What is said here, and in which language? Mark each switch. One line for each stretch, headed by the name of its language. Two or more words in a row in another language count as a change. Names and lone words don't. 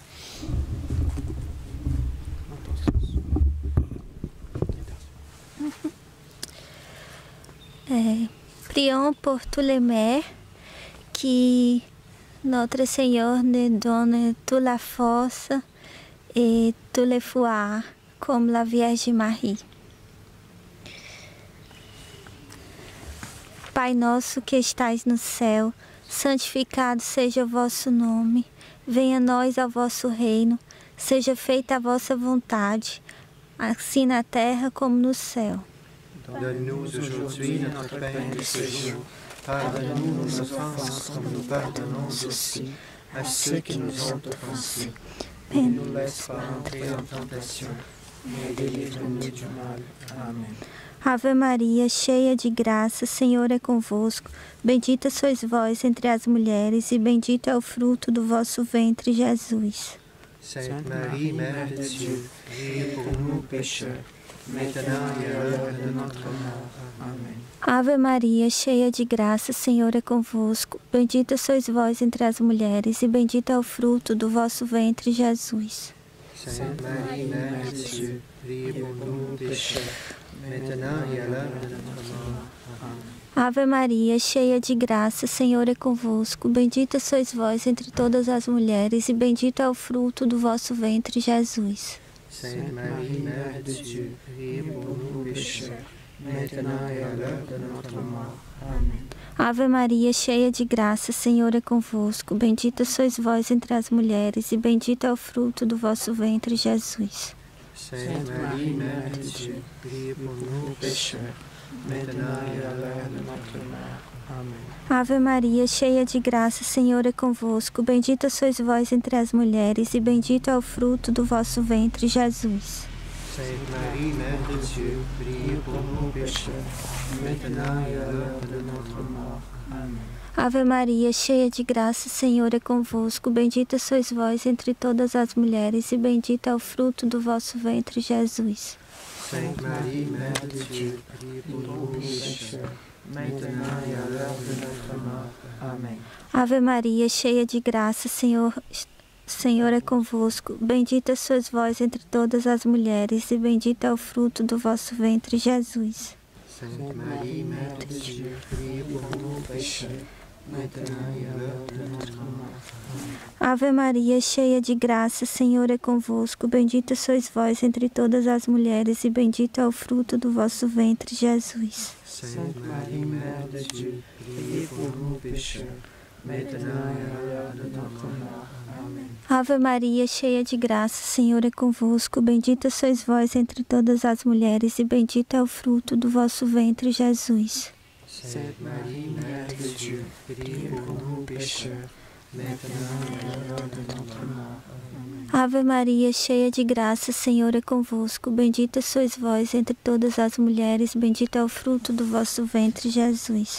French: Prions pour tous les mères qui notre Seigneur nous donne toute la force et tous les foi comme la Vierge Marie.
Portuguese: Pai nosso que estais no céu, santificado seja o vosso nome. Venha a nós o vosso reino. Seja feita a vossa vontade, assim na terra como no céu.
French: Donne-nous aujourd'hui notre pain de ce jour. Pardonne-nous nos offenses comme nous pardonnons aussi à ceux qui nous ont offensés. Ne nous laisse pas entrer en tentation, mais délivre-nous du mal. Amen.
Portuguese: Ave Maria, cheia de graça, Senhor é convosco. Bendita sois vós entre as mulheres, e bendito é o fruto do vosso ventre, Jesus.
French: Sainte Marie, Mère de Dieu, priez pour nous pécheurs, maintenant et à l'heure de notre mort. Amen.
Portuguese: Ave Maria, cheia de graça, Senhor é convosco. Bendita sois vós entre as mulheres, e bendito é o fruto do vosso ventre, Jesus.
French: Sainte Marie, Mère de Dieu, priez pour nous pécheurs, maintenant et à l'heure de notre mort. Amen.
Portuguese: Ave Maria, cheia de graça, Senhor é convosco. Bendita sois vós entre todas as mulheres, e bendito é o fruto do vosso ventre, Jesus.
French: Sainte Marie, Mère de Dieu, priez pour nous pécheurs, maintenant et à l'heure de notre mort. Amen.
Portuguese: Ave Maria, cheia de graça, Senhor é convosco. Bendita sois vós entre as mulheres, e bendito é o fruto do vosso ventre, Jesus.
French: Sainte Marie, Mère de Dieu, priez pour nous pécheurs, maintenant et à l'heure de notre mort. Amen.
Portuguese: Ave Maria, cheia de graça, Senhor é convosco. Bendita sois vós entre as mulheres, e bendito é o fruto do vosso ventre, Jesus.
French: Sainte Marie, Mère de Dieu, priez pour nous pécheurs, maintenant et à l'heure de notre mort. Amen.
Portuguese: Ave Maria, cheia de graça, Senhor é convosco. Bendita sois vós entre todas as mulheres, e bendito é o fruto do vosso ventre, Jesus.
French: Sainte Marie, Mère de Dieu, priez pour nous pécheurs, maintenant et à l'heure de notre mort. Amen.
Portuguese: Ave Maria, cheia de graça, Senhor é convosco. Bendita sois vós entre todas as mulheres, e bendito é o fruto do vosso ventre, Jesus.
French: Sainte Marie, Mère de Dieu, priez pour nous pécheurs, maintenant et à l'heure de notre mort.
Portuguese: Ave Maria, cheia de graça, Senhor é convosco. Bendita sois vós entre todas as mulheres, e bendito é o fruto do vosso ventre, Jesus.
French: Sainte Marie, Mère de Dieu, priez pour nous pécheurs, maintenant et à l'heure de notre mort. Amen.
Portuguese: Ave Maria, cheia de graça, Senhor é convosco. Bendita sois vós entre todas as mulheres, e bendito é o fruto do vosso ventre, Jesus.
French: Sainte Marie, Mère de Dieu, priez pour nous pécheurs, maintenant et à l'heure de notre mort. Amen.
Portuguese: Ave Maria, cheia de graça, Senhor é convosco. Bendita sois vós entre todas as mulheres, bendito é o fruto do vosso ventre, Jesus.